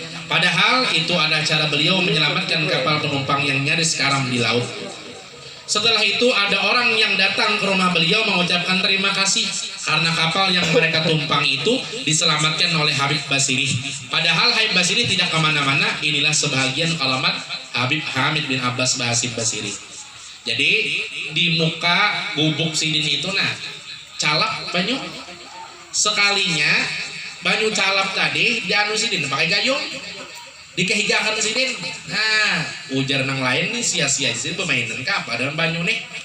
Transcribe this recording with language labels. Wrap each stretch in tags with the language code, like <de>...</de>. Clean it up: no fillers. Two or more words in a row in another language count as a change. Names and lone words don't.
<id>Padahal itu adalah cara beliau menyelamatkan kapal penumpang yang nyaris karam di laut. Setelah itu ada orang yang datang ke rumah beliau mengucapkan terima kasih karena kapal yang mereka tumpang itu diselamatkan oleh Habib Basiri. Padahal Habib Basiri tidak kemana-mana. Inilah sebahagian alamat Habib Hamid bin Abbas Bahasim Basiri.</id> <bjn>Jadi di muka gubuk sidin itu calap banyu. Sekalinya banyu calap tadi dianu sidin pakai gayung dikehigakan sidin. Ujar nang lain nih sia-sia sidin pemainan apa dalam banyu nih.</bjn>